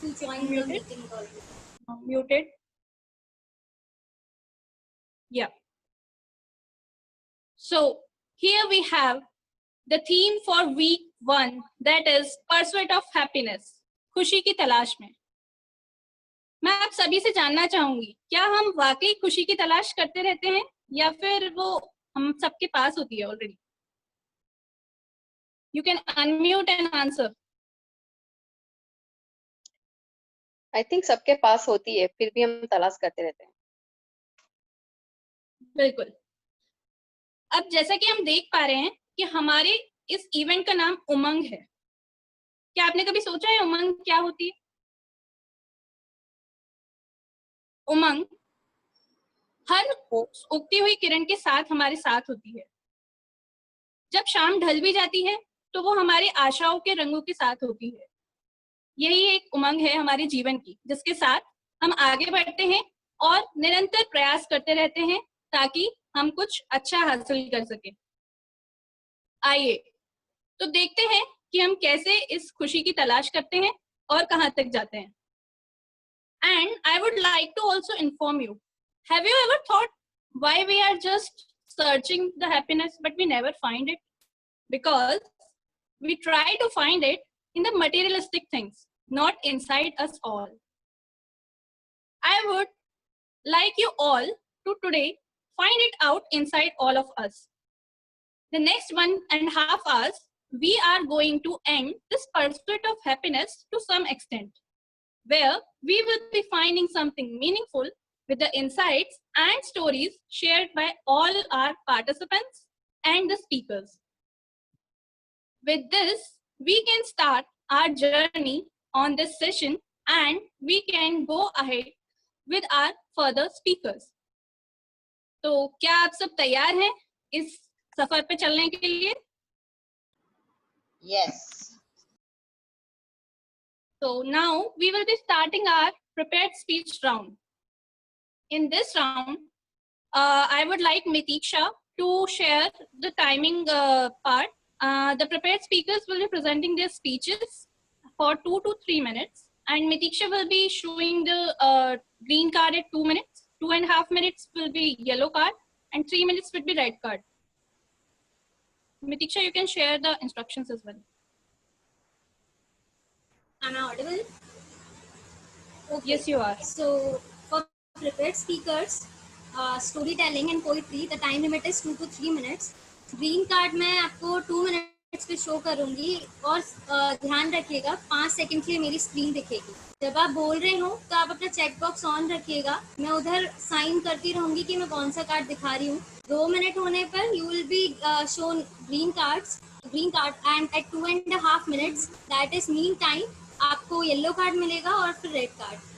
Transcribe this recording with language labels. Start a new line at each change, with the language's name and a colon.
English: to join the muted? meeting call. Muted. Yeah. So here we have the theme for week 1, that is Pursuit of Happiness.
Hindi: खुशी की तलाश में. मैं आप सभी से जानना चाहूंगी, क्या हम वाकई खुशी की तलाश करते रहते हैं या फिर वो हम सबके पास होती है already?
English: You can unmute and answer. I think
Hindi: सबके पास होती है, फिर भी हम तलाश करते रहते हैं. बिल्कुल. अब जैसा कि हम देख पा रहे हैं कि हमारे इस इवेंट का नाम उमंग है. क्या आपने कभी सोचा है उमंग क्या होती है? उमंग हर उगती हुई किरण के साथ हमारे साथ होती है. जब शाम ढल भी जाती है तो वो हमारी आशाओं के रंगों के साथ होती है. यही एक उमंग है हमारे जीवन की, जिसके साथ हम आगे बढ़ते हैं और निरंतर प्रयास करते रहते हैं ताकि हम कुछ अच्छा हासिल कर सकें. आइए तो देखते हैं कि हम कैसे इस खुशी की तलाश करते हैं और कहां तक जाते हैं.
English: And I would like to also inform you, have you ever thought why we are just searching the happiness but we never find it? Because we try to find it in the materialistic things, not inside us all. I would like you all to today find it out inside all of us. The next 1.5 hours, we are going to end this pursuit of happiness to some extent, where we will be finding something meaningful with the insights and stories shared by all our participants and the speakers. With this, we can start our journey on this session and we can go ahead with our further speakers.
Hindi: तो क्या आप सब तैयार हैं इस सफर पे चलने के लिए?
English: Yes. So now we will be starting our prepared speech round. In this round, I would like Mitiksha to share the timing part. The prepared speakers will be presenting their speeches for 2 to 3 minutes, and Mitiksha will be showing the green card at 2 minutes. 2.5 minutes will be yellow card, and 3 minutes will be red card. Mitiksha, you can share the instructions as well. Am I audible? Okay. Yes, you are. So for prepared speakers, storytelling and poetry, the time limit is 2 to 3 minutes.
Hindi: Green card मैं आपको 2 minutes पे show करूंगी और ध्यान रखिएगा 5 second के लिए मेरी स्क्रीन दिखेगी. जब आप बोल रहे हो तो आप अपना चेक बॉक्स ऑन रखिएगा. मैं उधर साइन करती रहूंगी कि मैं कौन सा कार्ड दिखा रही हूँ. 2 मिनट होने पर
English: you will be shown green card and at 2.5 minutes, that is mean time,
Hindi: आपको येलो कार्ड मिलेगा और फिर रेड कार्ड.